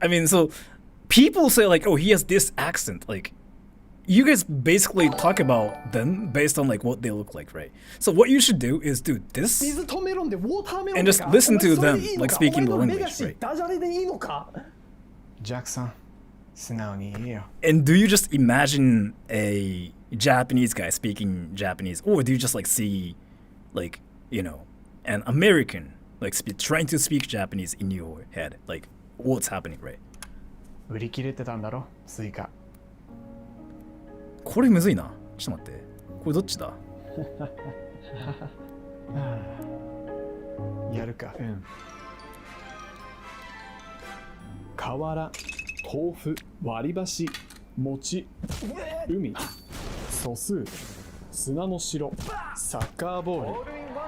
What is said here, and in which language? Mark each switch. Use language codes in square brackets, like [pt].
[en] I mean, so people say like, oh, he has this accent. Like, you guys basically talk about them based on like what they look like, right? So what you should do is do this and just listen to them like speaking the language, right? [ja] ジャックさん素直に言えよ。 [en] And do you just imagine a Japanese guy speaking Japanese, or do you just like see, like, you know, an American like trying to speak Japanese in your head, like what's happening, right? [ja] 売り切れてたんだろスイカ。これむずいな。ちょっと待って。これどっちだ。やるか。うん。瓦、豆腐、割り箸、餅、海、素数、砂の城、サッカーボール。